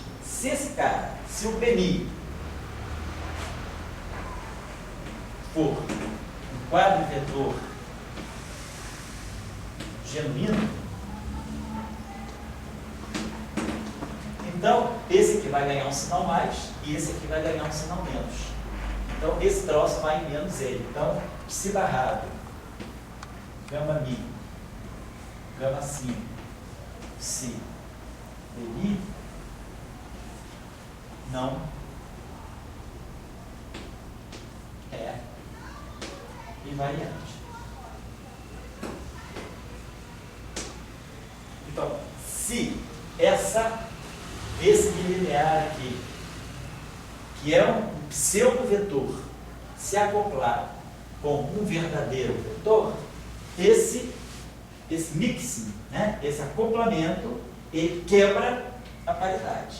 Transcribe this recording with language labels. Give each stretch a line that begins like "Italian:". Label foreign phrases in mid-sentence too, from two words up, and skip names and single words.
Portuguese: Se esse cara, se o BNI for um quadrivetor genuíno, então esse aqui vai ganhar um sinal mais e esse aqui vai ganhar um sinal menos. Então, esse troço vai em menos ele. Então, psi barrado, gama mi, gama 5, psi, BI, não é invariante. Então, se esse bilinear aqui, que é um pseudo-vetor, se acoplar com um verdadeiro vetor, esse mixing, né, esse acoplamento, ele quebra a paridade.